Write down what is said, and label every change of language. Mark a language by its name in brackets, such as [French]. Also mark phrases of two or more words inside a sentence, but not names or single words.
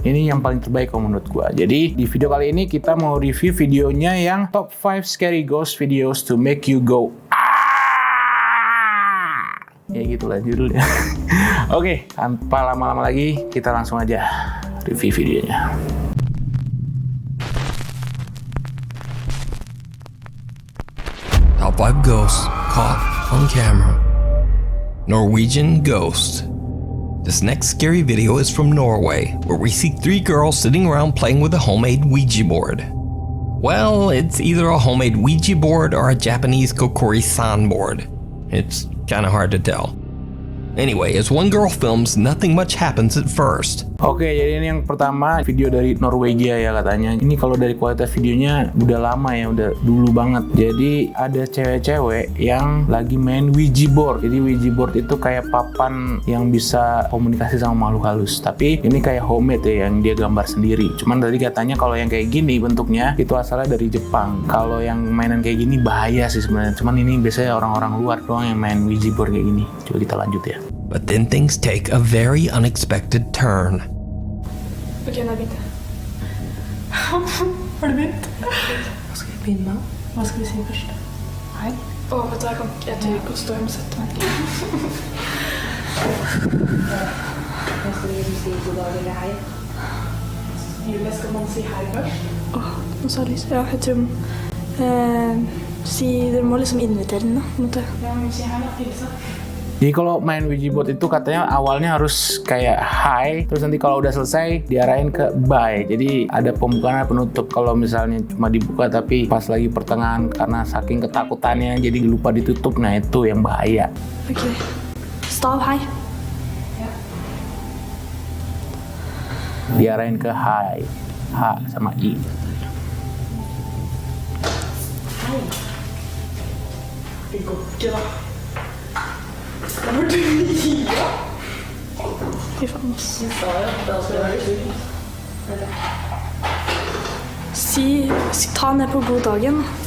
[Indonesian] Ini yang paling terbaik kalau menurut gua. Jadi di video kali ini kita mau review videonya yang Top 5 Scary Ghost Videos to Make You Go Ah! Ya gitulah judulnya. Oke, tanpa lama-lama lagi kita langsung aja review videonya. Top 5 Ghosts Caught on Camera. Norwegian Ghost. [English] This next scary video is from Norway, where we see 3 girls sitting around playing with a homemade Ouija board. Well, it's either a homemade Ouija board or a Japanese kokori-san board. It's kinda hard to tell. Anyway, as one girl films, nothing much happens at first. [Indonesian] Oke, jadi ini yang pertama video dari Norwegia ya katanya. Ini kalau dari kualitas videonya udah lama ya, udah dulu banget. Jadi ada cewek-cewek yang lagi main Ouija board. Jadi Ouija board itu kayak papan yang bisa komunikasi sama makhluk halus. Tapi ini kayak homemade ya, yang dia gambar sendiri. Cuman tadi katanya kalau yang kayak gini bentuknya itu asalnya dari Jepang. Kalau yang mainan kayak gini bahaya sih sebenarnya. Cuman ini biasanya orang-orang luar doang yang main Ouija board kayak gini. Coba kita lanjut ya. [English] But then things take a very unexpected turn. [Norwegian] Okej, nå har jeg begynt. Har du begynt? Hva skal vi begynne med? Hva skal vi si først? Hei. Vet du, jeg tør ikke å stå, jeg må sette meg. Hva skal vi si god dag eller hei? Skal man si hei først? Nå sa jeg lyst. Ja, jeg tror dere må liksom invitere den da, på en måte. Ja, men si hei da, hilse. [Indonesian] Jadi kalau main Ouija board itu katanya awalnya harus kayak hi, terus nanti kalau udah selesai diarahin ke bye. Jadi ada pembukaan dan penutup. Kalau misalnya cuma dibuka tapi pas lagi pertengahan karena saking ketakutannya jadi lupa ditutup, nah itu yang bahaya. Oke. [Norwegian] Stav hei. Ja. [Indonesian] Diarahin ke hi. H sama I. [Norwegian] Hei. Det går ikke da. Det var du mye. Fy faen, ass. Du sa jo at da skulle være tur. Ta ned på god dagen.